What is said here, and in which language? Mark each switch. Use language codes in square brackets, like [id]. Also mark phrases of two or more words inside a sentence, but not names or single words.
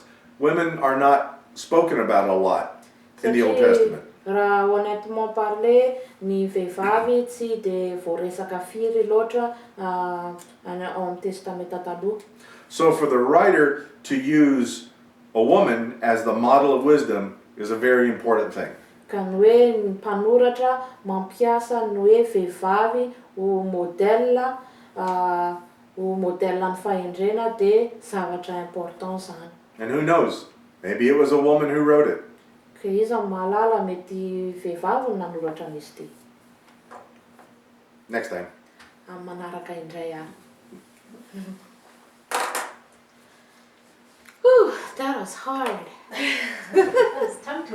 [en] Women are not spoken about a lot in the Old Testament. [mg] Raha [fr] honnêtement parler, [mg] ny vehivavy tsy de voaresaka firy loatra ao amin'ny testamenta taloha. [en] So for the writer to use a woman as the model of wisdom is a very important thing. [mg] Ka ny hoe ny mpanoratra mampiasa ny hoe vehivavy ho modèle ny fahendrena de zavatra important zany. [en] And who knows? Maybe it was a woman who wrote it. [mg] Ka iza mahalala mety vehivavy no nanoratra an'izy ty. [en] Next time. [mg] Amin'ny manaraka indray ary. [en] Whew, that was hard. It's tongue twister.